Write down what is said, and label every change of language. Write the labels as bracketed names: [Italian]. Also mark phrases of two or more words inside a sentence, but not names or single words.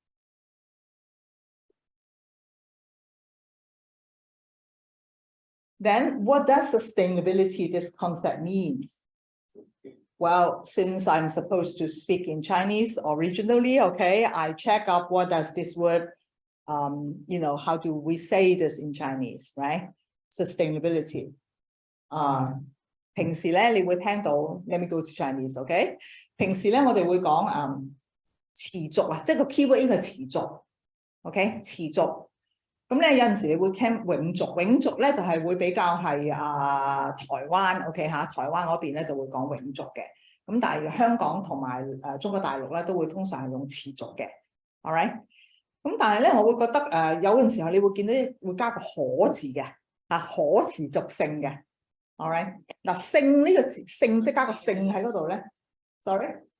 [English] Then what does sustainability, this concept, means? Well, since I'm supposed to speak in Chinese originally, okay, I check up what does this word, you know, how do we say this in Chinese, right? Sustainability. [Cantonese] 平時咧，你會聽到 ， [English] let me go to Chinese， [Cantonese] OK？平時咧，我哋會講持續啊，即係個 keyword 應該係持續 ，OK？ 持續。咁咧有陣時你會聽永續，永續咧就係會比較係台灣 ，OK 嚇，台灣嗰邊咧就會講永續嘅。咁但係香港同埋中國大陸咧都會通常係用持續嘅 ， [English] all right？ [Cantonese] 咁但係咧我會覺得有陣時候你會見到會加個可字嘅可持續性嘅 ， [English] all right？ [Cantonese] 嗱性呢個字性即係加個性喺嗰度咧 ，sorry。